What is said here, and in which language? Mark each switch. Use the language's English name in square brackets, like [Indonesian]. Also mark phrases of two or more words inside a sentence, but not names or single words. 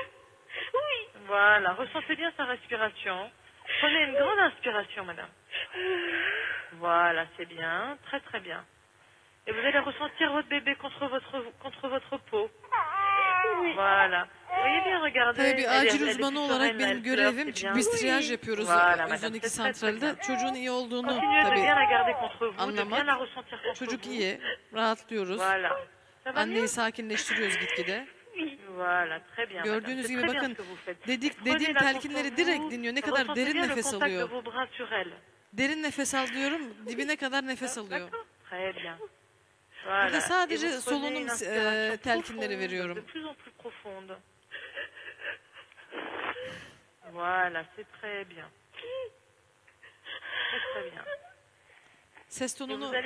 [French] Oui. Voilà, ressentez bien sa respiration. Prenez une grande inspiration, madame. Voilà, c'est bien, très très bien. Et vous allez ressentir votre bébé contre votre peau. Oui. Voilà. Vous voyez bien, regardez. [Turkish] Tabii bir [French] elle est [Turkish] acil [French] plus [Turkish] uzmanı olarak [French] sereine, [Turkish] benim [French] elle pleure, [Turkish] görevim, [French] c'est [Turkish] çünkü [French] bien. [Turkish] biz triyaj yapıyoruz [French] Voilà, madame, [Turkish] 112 [French] c'est très, très [Turkish] santralde. [French] bien. [Turkish] Çocuğun iyi olduğunu [French] Continuez de [Turkish] tabii [French] bien la garder contre vous, de [Turkish] anlamak. [French] bien la ressentir contre [Turkish] Çocuk [French] vous. [Turkish] iyi, rahatlıyoruz. [French] Voilà. Ça va mieux? [Turkish] Anneyi sakinleştiriyoruz gitgide. [French] Voilà, très bien, madame. [Turkish] Gördüğünüz [French] C'est [Turkish] gibi [French] très bien [Turkish] bakın [French] ce que vous faites. [Turkish] dediğim [French] Prenez-la [Turkish] telkinleri [French] contre [Turkish] direkt [French] vous, [Turkish] dinliyor. Ne kadar [French] ressentez [Turkish] derin [French] bien le [Turkish] nefes [French] contact de [Turkish] alıyor. [French] vos bras sur elle. [Turkish] Derin nefes al diyorum, dibine kadar nefes alıyor. [French] Très bien. [Turkish] Burada [French] Voilà. Et [Turkish] sadece [French] vous prenez [Turkish] solunum [French] une inspiration [Turkish] telkinleri [French] profonde, [Turkish] veriyorum. [French] de plus en plus profonde. Voilà, c'est très bien. Très très bien. [Turkish] Ses [French] Et vous [Turkish] tonunu [French] allez